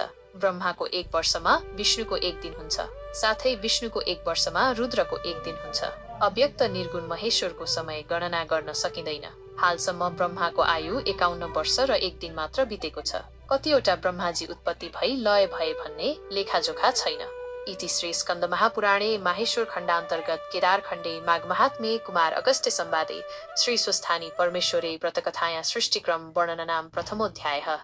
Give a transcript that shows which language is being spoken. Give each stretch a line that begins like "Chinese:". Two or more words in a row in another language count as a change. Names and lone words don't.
Nepali: ब्रह्माको 1 वर्षमा विष्णुको 1 दिन हुन्छ। साथै विष्णुको 1 वर्षमा रुद्रको 1 दिन हुन्छ। अव्यक्त निर्गुण महेश्वरको समय गणना गर्न सकिँदैन। हालसम्म ब्रह्माको आयु 51 वर्ष र 1 दिन मात्र बितेको छ। कतिवटा ब्रह्माजी उत्पत्ति भई लय भए भन्ने लेखाजोखा छैन।
Sanskrit: इति श्री स्कन्द महापुराणे माहेश्वर खण्डान्तर्गत केदार खण्डे माघ महात्म्ये कुमार अगस्त्य संवादे श्री स्वस्थानी परमेश्वरे व्रतकथाया सृष्टिक्रम वर्णननाम प्रथमोऽध्यायः।